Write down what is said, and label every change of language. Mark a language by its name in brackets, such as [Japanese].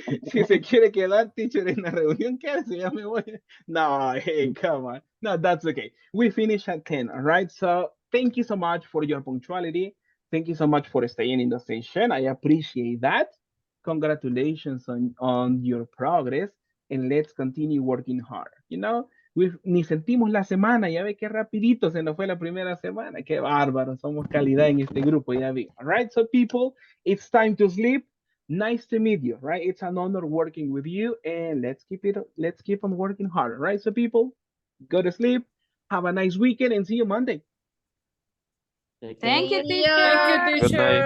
[Spanish] Si se quiere quedar, teacher, en la reunión, quédese, ya me voy. [English] No, hey, come on. No, that's okay. We finish at 10, all right? So thank you so much for your punctuality. Thank you so much for staying in the session. I appreciate that. Congratulations on your progress. And let's continue working hard. You know, [Spanish] ni sentimos la semana, ya ve qué rapidito se nos fue la primera semana. Qué bárbaro, somos calidad en este grupo, ya vi. [English] All right, so people, it's time to sleep. Nice to meet you, right? It's an honor working with you, and let's keep on working hard, right? So people, go to sleep, have a nice weekend, and see you Monday. thank you, see teacher. Thank you, Good night.